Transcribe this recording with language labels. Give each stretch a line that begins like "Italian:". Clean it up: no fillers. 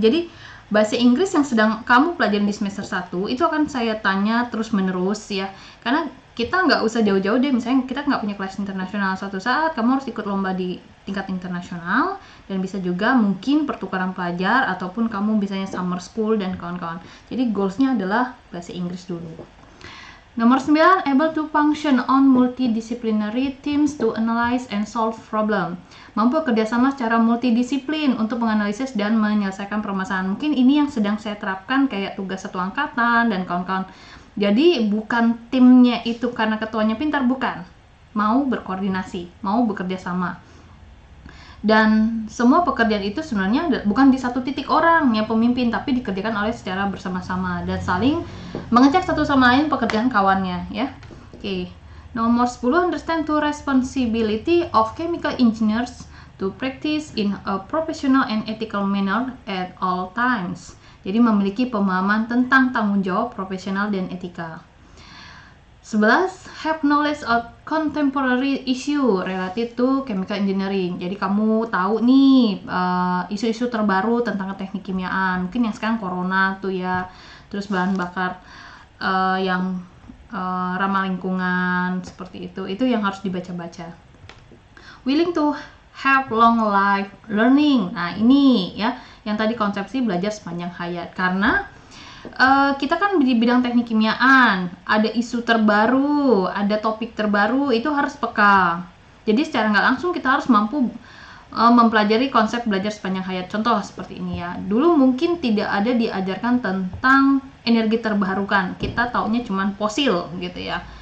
Indonesian: Jadi bahasa Inggris yang sedang kamu pelajari di semester 1 itu akan saya tanya terus menerus ya. Karena kita nggak usah jauh-jauh deh, misalnya kita nggak punya kelas internasional, suatu saat kamu harus ikut lomba di tingkat internasional, dan bisa juga mungkin pertukaran pelajar ataupun kamu misalnya summer school dan kawan-kawan. Jadi goalsnya adalah bahasa Inggris dulu. Nomor 9,
English: able to function on multidisciplinary teams to analyze and solve problem.
Indonesian: Mampu kerjasama secara multidisiplin untuk menganalisis dan menyelesaikan permasalahan. Mungkin ini yang sedang saya terapkan kayak tugas satu angkatan dan kawan-kawan. Jadi bukan timnya itu karena ketuanya pintar, bukan. Mau berkoordinasi, mau bekerja sama. Dan semua pekerjaan itu sebenarnya bukan di satu titik orang yang pemimpin, tapi dikerjakan oleh secara bersama-sama dan saling mengecek satu sama lain pekerjaan kawannya ya. Oke. Nomor 10,
English: understand the responsibility of chemical engineers to practice in a professional and ethical manner at all times.
Indonesian: Jadi memiliki pemahaman tentang tanggung jawab profesional dan etika.
English: 11, have knowledge of contemporary issue related to chemical engineering.
Indonesian: Jadi kamu tahu nih isu-isu terbaru tentang teknik kimiaan. Mungkin yang sekarang corona tuh ya, terus bahan bakar yang ramah lingkungan seperti itu. Itu yang harus dibaca-baca.
English: Willing to have long life learning.
Indonesian: Nah ini ya, yang tadi konsepsi belajar sepanjang hayat. Karena kita kan di bidang teknik kimiaan, ada isu terbaru, ada topik terbaru, itu harus peka. Jadi secara nggak langsung kita harus mampu mempelajari konsep belajar sepanjang hayat. Contoh seperti ini ya, dulu mungkin tidak ada diajarkan tentang energi terbarukan, kita taunya cuma fosil gitu ya.